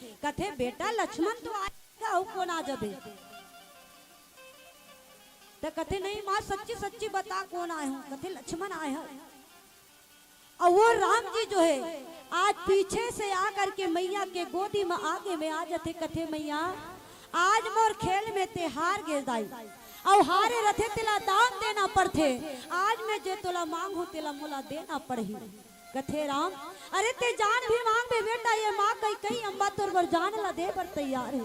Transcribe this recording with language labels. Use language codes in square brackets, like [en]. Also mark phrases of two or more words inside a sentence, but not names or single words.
[hne] कथे बेटा लक्ष्मण तो आएगा हो कौन आ जबे। तो कथे नहीं माँ सच्ची सच्ची बता कौन आए हो। कथे लक्ष्मण आए हो। और वो राम जी जो है आज पीछे से आकर के मैया के गोदी में आगे में आ जाते। कथे मैया आज मोर खेल में ते हार गे दाई, और हारे रथे तेला दान देना पड़थे। आज मैं जे तोला मांगू तेला मोला देना पड़ही। कथे राम अरे ते जान भी मांग बे बेटा, ये माँ कई अम्बा तोर बर जान ला दे पर तैयार है।